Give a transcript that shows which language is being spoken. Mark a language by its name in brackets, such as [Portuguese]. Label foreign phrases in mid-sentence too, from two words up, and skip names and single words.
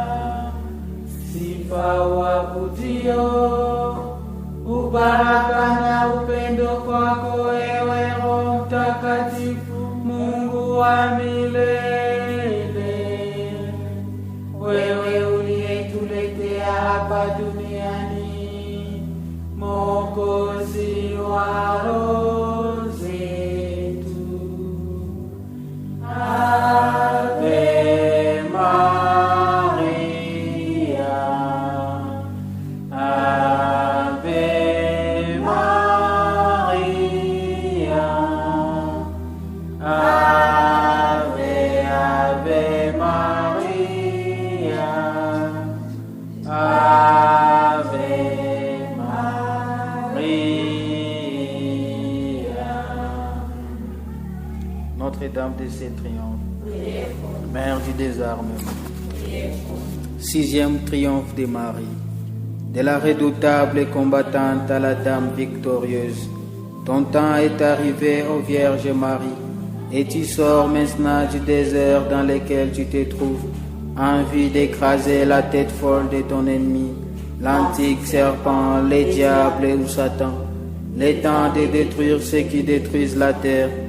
[Swahili] Sifa wakudio, ubaraka na upendo kwako, ewe Roho Mtakatifu, Mungu wa milele. Wewe uliyetuletea hapa duniani Mwokozi wa roho zetu. [Latin] Ave Maria, Ave Maria, Ave, Ave Maria, Ave Maria. [French] Notre-Dame de ses triomphes, Mère du désarmement. Sixième triomphe de Marie. De la redoutable et combattante à la Dame victorieuse, ton temps est arrivé, ô Vierge Marie, et tu sors maintenant du désert dans lequel tu te trouves, en vue d'écraser la tête folle de ton ennemi, l'antique serpent, les diables ou Satan, le temps de détruire ceux qui détruisent la terre.